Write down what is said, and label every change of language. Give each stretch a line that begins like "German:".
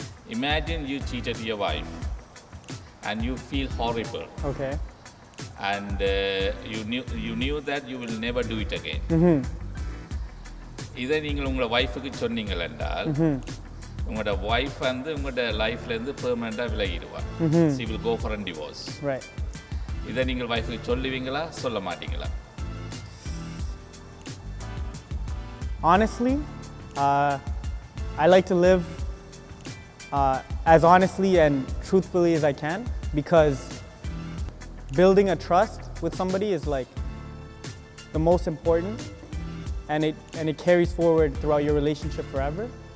English: Imagine you cheated your wife and you feel horrible. Okay. And you knew that you will never do it again.
Tamil: இதை நீங்கள் உங்களோட ஒய்ஃபுக்கு சொன்னீங்கள் என்றால் உங்களோட ஒய்ஃப் வந்து உங்களோட லைஃப்லேருந்து பெர்மனெண்ட்டாக விலகிடுவார்.
English: she will go for a divorce. Right.
Tamil: இதை நீங்கள் ஒய்ஃபுக்கு சொல்லுவீங்களா சொல்ல மாட்டீங்களா?
English: Honestly, I like to live as honestly and truthfully as I can, because building a trust with somebody is like the most important, and it carries forward throughout your relationship forever.